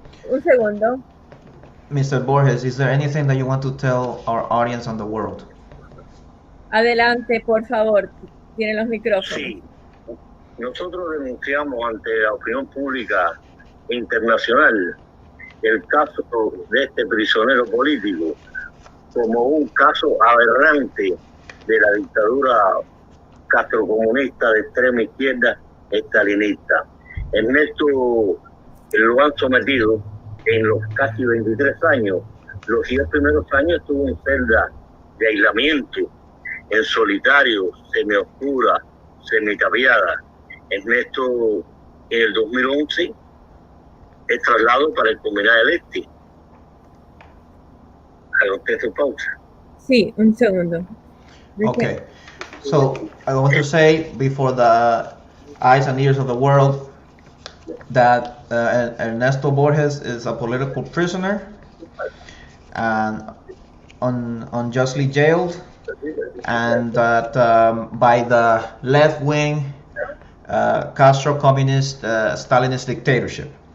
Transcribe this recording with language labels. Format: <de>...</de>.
<es>Un segundo.</es> <en>Mr. Borges, is there anything that you want to tell our audience and the world?</en> <es>Adelante, por favor. Tienen los micrófonos. Sí. Nosotros denunciamos ante la opinión pública internacional el caso de este prisionero político como un caso aberrante de la dictadura castrocomunista de extrema izquierda estalinista. Ernesto lo han sometido en los casi 23 años. Los 10 primeros años estuvo en celda de aislamiento, en solitario, semioscura, semitapiada. Ernesto, en el 2011, es trasladado para el Combinado del Este. Haga usted su pausa. Sí, un segundo.</es> <en>Okay, so I want to say before the eyes and ears of the world that Ernesto Borges is a political prisoner and unjustly jailed, and that by the left-wing Castro communist Stalinist dictatorship.</en>